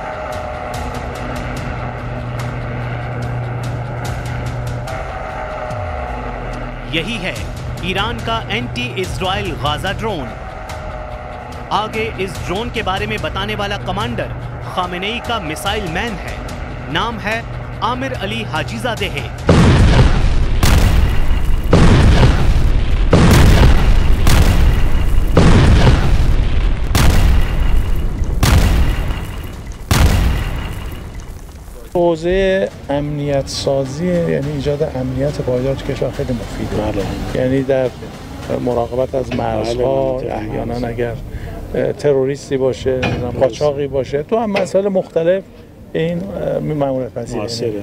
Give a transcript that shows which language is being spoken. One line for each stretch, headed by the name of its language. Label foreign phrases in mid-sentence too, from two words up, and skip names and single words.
Hindi: यही है ईरान का
English: anti Israel Gaza drone.
Hindi: आगे इस ड्रोन के बारे में बताने वाला कमांडर खामेनेई का
English: missile man
Hindi: है। नाम है आमिर अली हाजीजादे।
Persian: حوزه امنیت سازی یعنی ایجاد امنیت پایدار تو کشور خیلی مفیده. یعنی در مراقبت از مرزها، احیانا اگر تروریستی باشه، قاچاقی باشه، تو هم مسائل مختلف این مأموریت پذیره.